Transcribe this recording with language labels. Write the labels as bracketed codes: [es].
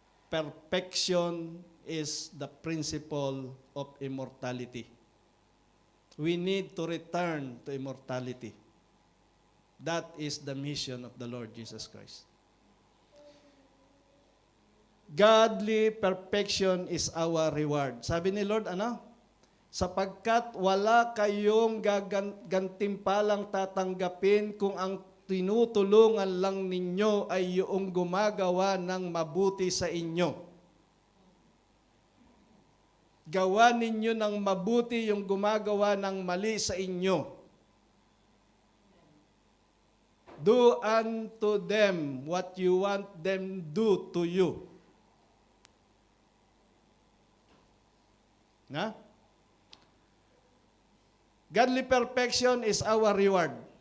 [en] Perfection is the principle of immortality. We need to return to immortality. That is the mission of the Lord Jesus Christ. Godly perfection is our reward. [tl] Sabi ni Lord, sapagkat wala kayong gantimpalang tatanggapin kung ang tinutulungan lang ninyo ay yung gumagawa ng mabuti sa inyo. Gawa ninyo ng mabuti yung gumagawa ng mali sa inyo. [en] Do unto them what you want them do to you. Na? Godly perfection is our reward.